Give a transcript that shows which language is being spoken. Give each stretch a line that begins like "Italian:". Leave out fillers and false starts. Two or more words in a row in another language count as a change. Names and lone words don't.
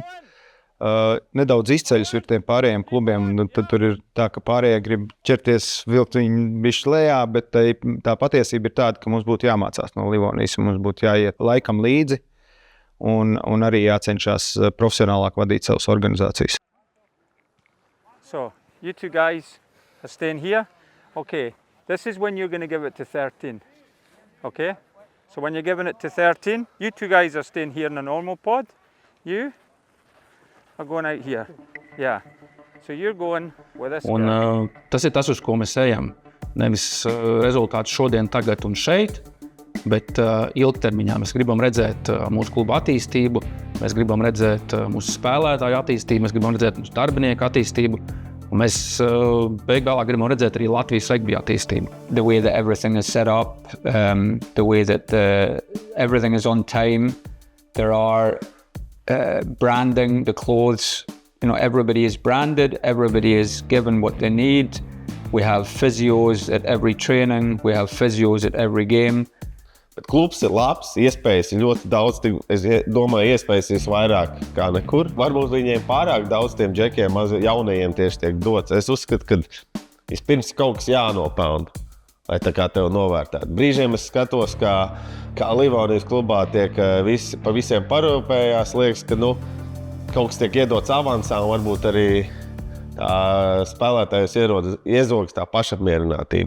Latvian: Nedaudz izceļas ir tiem pārējiem klubiem, tad tur ir tā, ka pārējie grib ķerties vilkt viņu bišķi lejā, bet tā patiesība ir tāda, ka mums būtu jāmācās no Livonijas, un mums būtu jāiet laikam līdzi. Un arī jācenšas profesionālāk vadīt savas organizācijas.
English: So, you two guys are staying here. Okay, this is when you're going to give it to 13. Okay? So when you're giving it to 13, you two guys are staying here in a normal pod. You are going out here. Yeah. So you're going with this guy.
Latvian: Tas ir tas, uz ko mēs ejam. Nevis rezultāts šodien, tagad un šeit, bet ilgtermiņā mēs gribam redzēt mūsu kluba attīstību, mēs gribam redzēt mūsu spēlētāju attīstību, mēs gribam redzēt mūsu darbinieku attīstību, un mēs beigās gribam redzēt arī Latvijas regbija attīstību.
English: The way that everything is set up, the way that everything is on time, there are branding, the clothes, everybody is branded, everybody is given what they need. We have physios at every training, we have physios at every game.
Latvian: Bet klubs ir labs, iespējas ir ļoti daudz, es domāju, iespējas ir vairāk kā nekur. Varbūt viņiem pārāk daudz tiem džekiem, jaunajiem tieši tiek dots. Es uzskatu, ka vispirms kaut kas jānopelna, lai tā kā tev novērtētu. Brīžiem es skatos, kā Livonijas klubā tiek pa visiem parūpējās, liekas, ka kaut kas tiek iedots avansā un varbūt arī tā spēlētājus iezogas tā pašapmierinātība.